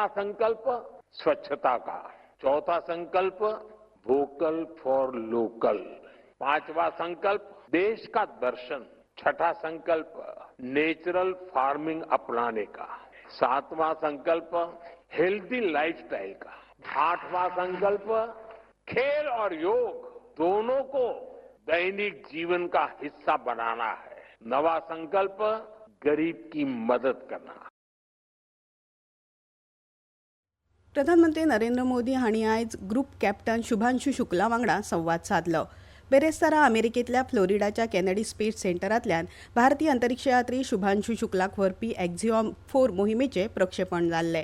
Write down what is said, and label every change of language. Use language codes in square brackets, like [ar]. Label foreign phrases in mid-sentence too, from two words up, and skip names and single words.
[hi] संकल्प स्वच्छता का, चौथा संकल्प [en] vocal for local, [hi] पांचवा संकल्प देश का दर्शन, छठा संकल्प [en] natural farming [hi] अपनाने का, सातवां संकल्प [en] healthy lifestyle [hi] का, आठवां संकल्प खेल और योग दोनों को दैनिक जीवन का हिस्सा बनाना है, नवा संकल्प गरीब की मदद करना. [kok] प्रधानमंत्री नरेंद्र मोदी हांणी आयज [en] group captain [kok] शुभांशु शुक्ला वांगडा संवाद साधलो. बेरेस्तारा अमेरिकेंतल्या फ्लोरिडाच्या कॅनेडी स्पेस सेंटरांतल्यान भारतीय अंतरिक्ष यात्री शुभांशु शुक्लाक व्हरपी एक्झिओम 4 मोहिमेचें प्रक्षेपण जाल्लें.